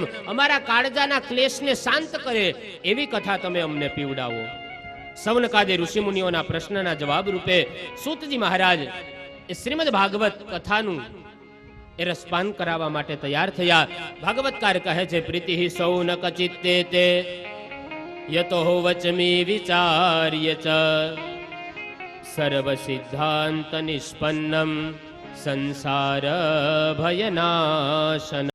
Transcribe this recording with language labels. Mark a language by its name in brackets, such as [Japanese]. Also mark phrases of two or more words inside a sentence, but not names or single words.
[Gujarati] અમારા કાળજાના ક્લેશને શાંત કરે એવી કથા તમે અમને પીવડાવો. સૌનકાદે ઋષિમુનિઓના પ્રશ્નના જવાબ રૂપે સૂતજી મહારાજ એ શ્રીમદ ભાગવત કથાનું એ રસપાન કરાવવા માટે તૈયાર થયા. ભાગવતકાર કહે છે, [Sanskrit] પ્રીતિ સૌનક ચિત્તે તે यतो वचमी विचार्य च सर्वसिद्धांत निष्पन्नम संसार भयनाशन।